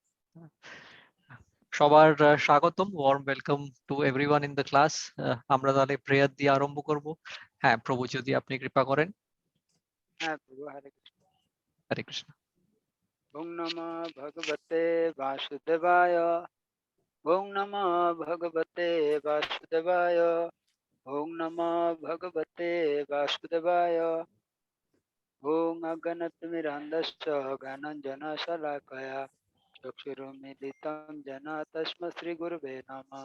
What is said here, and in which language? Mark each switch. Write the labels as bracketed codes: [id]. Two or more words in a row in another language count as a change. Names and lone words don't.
[bn] সবার স্বাগতম, [en] warm welcome to everyone in the class. [bn] আমরা তাহলে প্রেয়ার দিয়ে আরম্ভ করব। হ্যাঁ প্রভু, যদি আপনি কৃপা করেন। হ্যাঁ প্রভু, হরে কৃষ্ণ। হরে কৃষ্ণ। [sa] ওং নমঃ ভগবতে বাসুদেবায়। ওং নমঃ ভগবতে বাসুদেবায়। ওং নমঃ ভগবতে বাসুদেবায়। ওং অজ্ঞানতিমিরান্ধস্য জ্ঞানাঞ্জনশলাকয়া চক্ষুरुन्मीलितं येन तस्मै श्रीगुरुवे नमः।